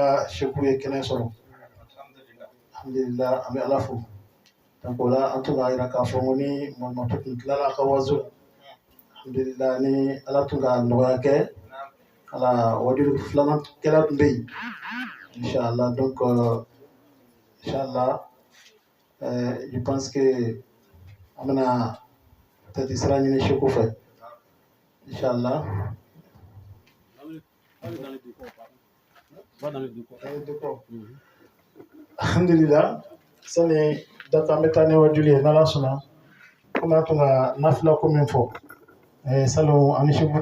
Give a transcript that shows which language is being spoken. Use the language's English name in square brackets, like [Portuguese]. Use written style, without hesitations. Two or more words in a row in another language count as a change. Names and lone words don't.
[Bambara] seku ye kɛnɛ sɔrɔ alhamdulillah an bɛ ala fo donc o la an to k'a yira k'a fɔ ko ni malimatu tun tilala a ka wazo alhamdulillah ni ala tun ka nɔgɔya kɛ ala wajulu filanan kɛla tun bɛ yen inchallah donc inchallah [French] je pense que [Bambara] an bɛna peut-être sira ɲini seku fɛ inchallah alhamdulillah sani data an bɛ taa ni wajuli ye n'ala sɔnna komi an tun ka nafila ko min fɔ salon ani seku